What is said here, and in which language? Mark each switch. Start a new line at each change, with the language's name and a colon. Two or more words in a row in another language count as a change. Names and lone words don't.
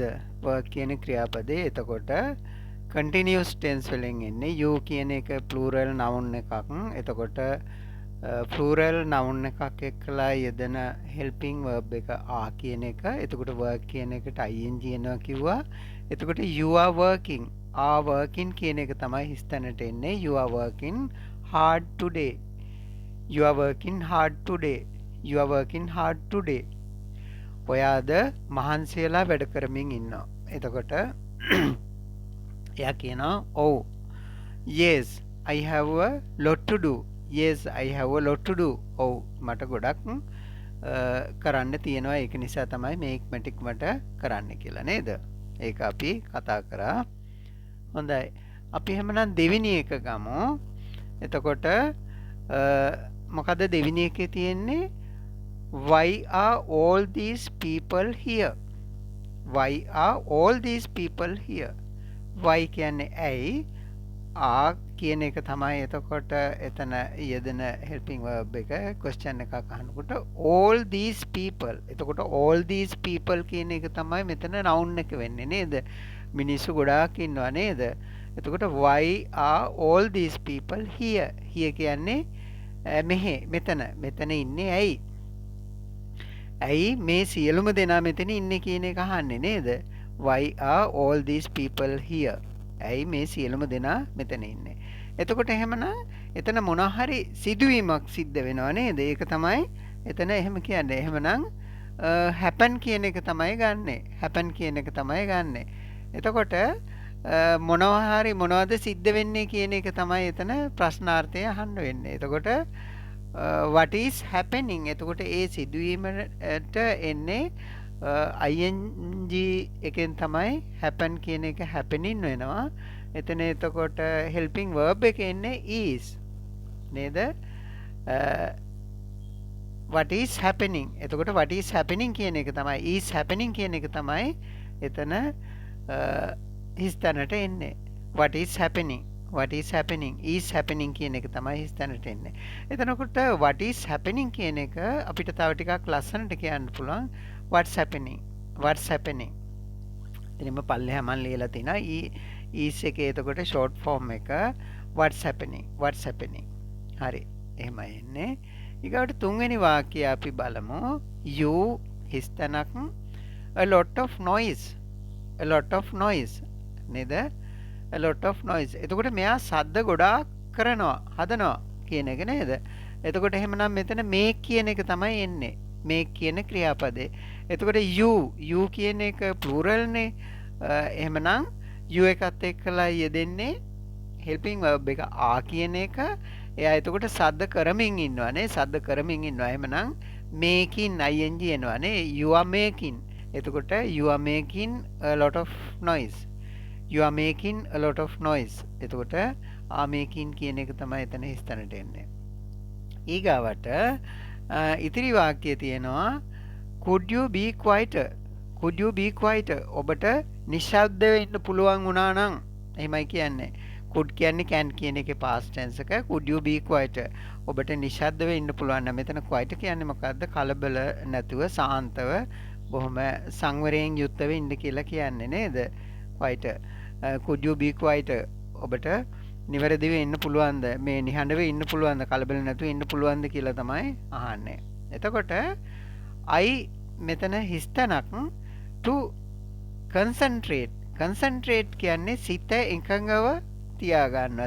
Sinhala: work කියන ක්‍රියාපදේ එතකොට
English: continuous tense
Sinhala: වලින් එන්නේ. you කියන එක
English: plural noun
Sinhala: එකක්. එතකොට
English: plural noun
Sinhala: එකක් එක්කලා යෙදෙන
English: helping verb
Sinhala: එක are කියන එක. එතකොට work කියන එකට ing එනවා කිව්වා. එතකොට
English: you are working, are working
Sinhala: කියන එක තමයි හිස්තැනට එන්නේ.
English: you are working hard today, you are working hard today, you are working hard today.
Sinhala: ඔයාද මහන්සි වෙලා වැඩ කරමින් ඉන්නවා. එතකොට එයා කියනවා ඔව්
English: yes I have a lot to do, yes I have a lot to do.
Sinhala: ඔව් මට ගොඩක් කරන්න තියෙනවා, ඒක නිසා තමයි මේ ඉක්මනට කරන්න කියලා නේද? ඒක අපි කතා කරා. හොඳයි අපි එහෙමනම් දෙවෙනි එක ගමු. එතකොට මොකද දෙවෙනි එකේ තියෙන්නේ
English: why are all these people here, why are all these people here.
Sinhala: why කියන්නේ ඇයි, are කියන එක තමයි එතකොට එතන යෙදෙන
English: helping verb
Sinhala: එක. question එකක් අහනකොට
English: all these people,
Sinhala: එතකොට
English: all these people
Sinhala: කියන එක තමයි මෙතන noun එක වෙන්නේ නේද? මිනිස්සු ගොඩාක් ඉන්නවා නේද? එතකොට
English: why are all these people here, here
Sinhala: කියන්නේ මෙහෙ මෙතන ඉන්නේ ඇයි, ඇයි මේ සියලුම දෙනා මෙතන ඉන්නේ කියන එක අහන්නේ නේද?
English: why are all these people here,
Sinhala: ඇයි මේ සියලුම දෙනා මෙතන ඉන්නේ. එතකොට එහෙමනම් එතන මොන හරි සිදුවීමක් සිද්ධ වෙනවා නේද? ඒක තමයි එතන එහෙම කියන්නේ. එහෙමනම් happen කියන එක තමයි ගන්නෙ, happen කියන එක තමයි ගන්නෙ. එතකොට මොනවා හරි මොනවද සිද්ධ වෙන්නේ කියන එක තමයි එතන ප්‍රශ්නාර්ථය අහන්න වෙන්නේ.
English: එතකොට what is happening,
Sinhala: එතකොට ඒ සිදුවීමට එන්නේ ing එකෙන් තමයි happen කියන එක happening වෙනවා. එතන එතකොට
English: helping verb
Sinhala: එක එන්නේ is නේද?
English: what is happening, එතකොට what is happening
Sinhala: කියන එක තමයි,
English: is happening
Sinhala: කියන එක තමයි එතන හිස්තැනට එන්නේ.
English: what is happening, what is happening, is happening
Sinhala: කියන එක තමයි හිස්තැනට එන්නේ. එතනකොට
English: what is happening
Sinhala: කියන එක අපිට තව ටිකක් ලස්සනට කියන්න පුළුවන්
English: what's happening, what's happening.
Sinhala: එතනම පල්ලෙහා මම ලියලා තිනා is එකේ එතකොට
English: short form
Sinhala: එක
English: what's happening, what's happening.
Sinhala: හරි එහෙමයි එන්නේ. ඊගොට තුන්වෙනි වාක්‍යය අපි බලමු.
English: you හිස්තැනක් a lot of noise, a lot of noise නේද? a lot of noise.
Sinhala: එතකොට මෙයා ශබ්ද ගොඩාක් කරනවා, හදනවා කියන එක නේද? එතකොට එහෙමනම් මෙතන make කියන එක තමයි එන්නේ, make කියන ක්‍රියාපදේ. එතකොට you කියන එක plural නේ. එහෙමනම් you එකත් එක්කලා යෙදෙන්නේ
English: helping verb
Sinhala: එක are කියන එක. එයා එතකොට ශබ්ද කරමින් ඉන්නවා නේ, ශබ්ද කරමින් ඉන්නවා. එහෙමනම්
English: making ing
Sinhala: එනවා නේ.
English: you are making, එතකොට you are making a lot of noise, you are making a lot of noise.
Sinhala: එතකොට
English: are making
Sinhala: කියන එක තමයි එතන හිස්තැනට එන්නේ. ඊගාවට ඉතිරි වාක්‍යය තියෙනවා
English: could you be quieter, could you be quieter.
Sinhala: ඔබට නිශ්ශබ්ද වෙන්න පුළුවන් වුණා නම්, එහෙමයි කියන්නේ. could කියන්නේ can කියන එකේ
English: past tense
Sinhala: එක.
English: could you be quiet?
Sinhala: ඔබට නිශ්ශබ්දව ඉන්න පුළුවන් නම් මෙතන quiet කියන්නේ මොකද්ද? කලබල නැතුව සාන්තව බොහොම සංවරයෙන් යුක්තව ඉන්න කියලා කියන්නේ නේද?
English: quiet. could you be quiet?
Sinhala: ඔබට නිවැරදිව ඉන්න පුළුවන්ද? මේ නිහඬව ඉන්න පුළුවන්ද? කලබල නැතුව ඉන්න පුළුවන්ද කියලා තමයි අහන්නේ. එතකොට I මෙතන හිස්තනක්
English: to concentrate
Sinhala: කියන්නේ සිත එකඟව තියාගන්නවා.